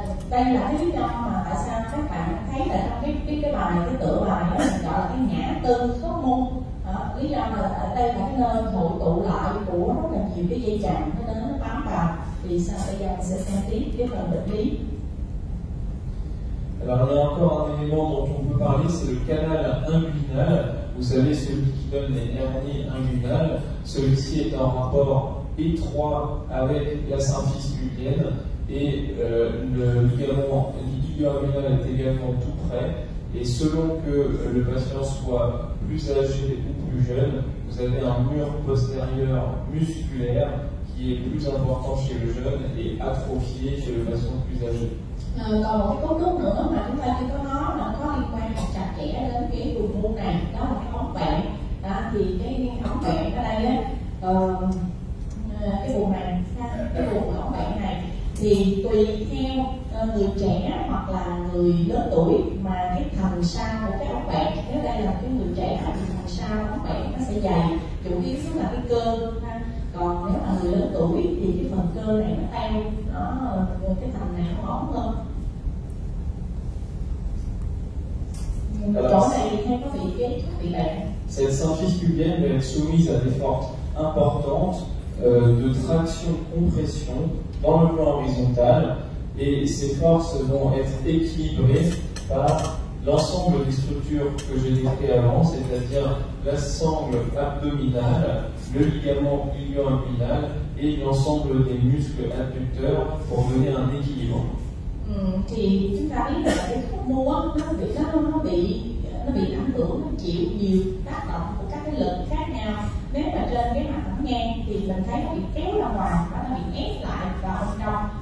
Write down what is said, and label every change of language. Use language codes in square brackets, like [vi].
[vi] Đây là cái lý do mà tại sao các bạn thấy là trong cái bài, cái tựa bài đó mình gọi là cái ngã tư khớp môn. Lý do mà ở đây là cái nơi hội tụ lại của rất là nhiều cái dây chằng cho nên nó bám vào. Thì sao bây giờ mình sẽ xem tiếp cái phần bệnh lý. [fr] Alors il y a encore un élément dont on peut parler, c'est le canal inguinal. Vous savez, celui qui donne les hernies inguinales. Celui-ci est en rapport étroit avec la symphyse pubienne, et le ligament ilio-inguinal est également tout près. Et selon que le patient soit plus âgé ou plus jeune, vous avez un mur postérieur musculaire qui est plus important chez le jeune et atrophié chez le patient plus âgé. [vi] Còn một cái cấu trúc nữa mà chúng ta chưa có nói là có liên quan chặt chẽ đến cái vùng môn này, đó là cái ống vẹn. Thì cái ống vẹn ở đây á, cái vùng này, cái vùng ống vẹn này thì tùy theo người trẻ hoặc là người lớn tuổi mà cái thành sau của cái ống vẹn, nếu đây là cái người trẻ thì thành sau ống vẹn nó sẽ dày, chủ yếu là cái cơ. Còn nếu mà người lớn tuổi thì cái phần cơ này nó teo, cái thành này nó ống hơn. Chỗ này hay có bị bệnh. [fr] Cette symphyse pubienne va être soumise à des forces importantes de traction-compression dans le plan horizontal, et ces forces vont être équilibrées par l'ensemble des structures que j'ai décrites avant, c'est-à-dire l'ensemble abdominal, le ligament ilio-inguinal et l'ensemble des muscles adducteurs pour donner un équilibre. [vi] Thì chúng ta biết là cái khớp mô nó bị ảnh hưởng, nó chịu nhiều tác động của các cái lực khác nhau. Nếu mà trên cái mặt thẳng ngang thì mình thấy nó bị kéo ra ngoài và nó bị ép lại vào bên trong.